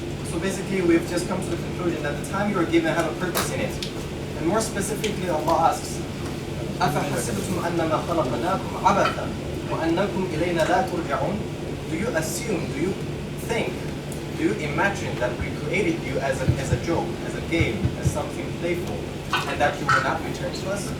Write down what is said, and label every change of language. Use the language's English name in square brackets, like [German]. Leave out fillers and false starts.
[English] so basically we've just come to the conclusion that the time you are given have a purpose in it. And more specifically, Allah asks, [Arabic] أَفَحَسِبْتُمْ أَنَّمَا خَلَقْنَاكُمْ عَبَثًا وَأَنَّكُمْ إِلَيْنَا لَا تُرْجَعُونَ. [English] Do you assume, do you think, do you imagine that we created you as a joke, as a game, as something playful, and that you will not return to us?